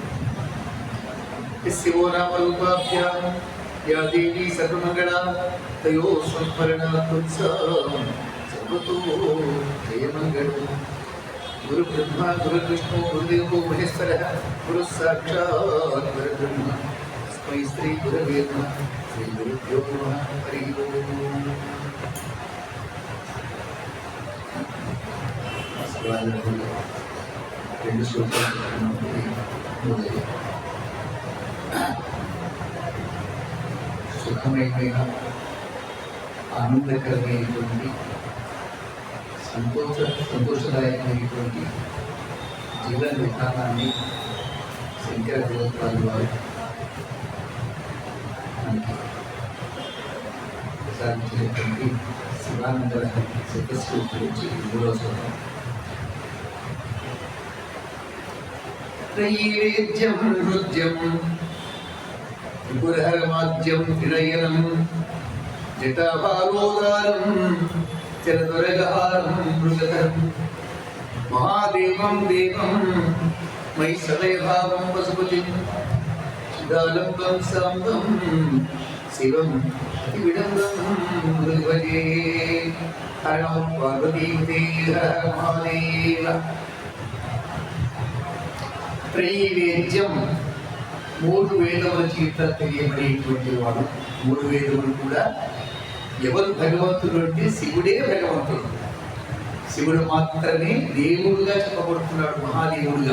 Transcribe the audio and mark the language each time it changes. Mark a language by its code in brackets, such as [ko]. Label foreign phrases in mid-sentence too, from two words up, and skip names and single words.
[sa] शिवो नाम रूपाभ्यां या देवी सर्वमंगला तयो संस्मरणात् सर्वतो जयमंगलम्। गुरु ब्रह्मा गुरु विष्णु गुरुदेवो महेश्वरः गुरु साक्षात् परब्रह्म तस्मै श्री गुरवे नमः। श्री गुरुभ्यो नमः। हरि ओम्। [te] రెండు సూత్రాలు సుఖమైన ఆనందకరమైనటువంటి సంతోషదాయకమైనటువంటి జీవన విధానాన్ని శంకర భగవత్పాదుల వారు మనకి ప్రసాదించినటువంటి శివానంద సదస్సు గురించి 3వ శ్లోకం. [sa] त्रयीवेद्यं नृत्यं त्रिपुरहरमाद्यं त्रिनयनं जटाभारोदारं चरदुरगहारं मृगधरं महादेवं देवं मयि सदयभावं पशुपतिं चिदालम्बं साम्बं शिवं अतिविडम्बं मृगभजे। हर नमः पार्वतीपते हर महादेव। [te] త్రైవేద్యం 3 వేదముల చేత తెలియబడేటువంటి వాడు. 3 వేదములు కూడా ఎవరు భగవంతుడు అంటే శివుడే భగవంతుడు. శివుడు మాత్రమే దేవుడుగా చెప్పబడుతున్నాడు, మహాదేవుడుగా.